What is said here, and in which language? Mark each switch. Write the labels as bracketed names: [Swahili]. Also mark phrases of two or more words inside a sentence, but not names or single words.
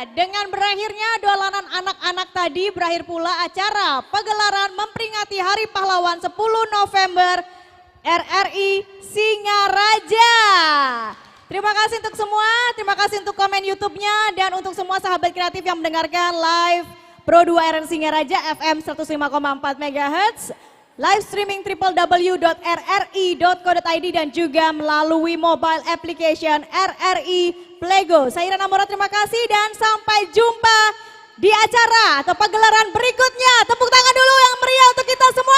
[Indonesian] Dengan berakhirnya dolanan anak-anak tadi, berakhir pula acara pagelaran memperingati Hari Pahlawan 10 November RRI Singaraja. Terima kasih untuk semua, terima kasih untuk komen YouTube-nya dan untuk semua sahabat kreatif yang mendengarkan live Pro 2 RRI Singaraja FM 105,4 MHz, [English] live streaming [Indonesian] www.rri.co.id dan juga melalui [English] mobile application [Indonesian] RRI Playgo. Saya Irana Mora, terima kasih dan sampai jumpa di acara atau pagelaran berikutnya. Tepuk tangan dulu yang meriah untuk kita semua.